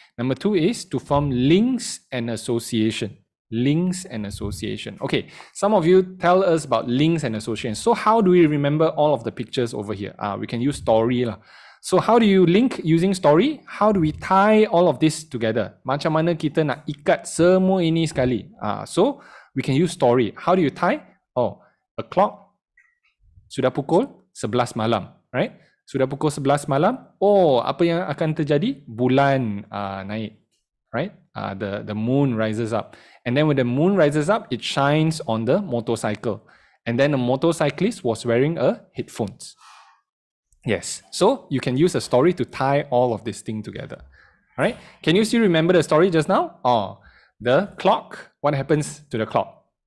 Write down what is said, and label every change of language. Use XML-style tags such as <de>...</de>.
<en>Number 2 is to form links and association. Links and association. Okay, some of you tell us about links and association. So how do we remember all of the pictures over here? We can use story lah. So how do you link using story? How do we tie all of this together?</en> <ms>Macam mana kita nak ikat semua ini sekali?</ms> <en>So we can use story. How do you tie? Oh, a clock</en> <ms>sudah pukul 11 malam,</ms> <en>right?</en> <ms>Sudah pukul 11 malam. Oh, apa yang akan terjadi? Bulan naik,</ms> <en>right? The moon rises up. And then when the moon rises up, it shines on the motorcycle. And then the motorcyclist was wearing headphones. Yes, so you can use a story to tie all of this thing together. Right? Can you still remember the story just now? Oh, the clock, what happens to the clock?</en>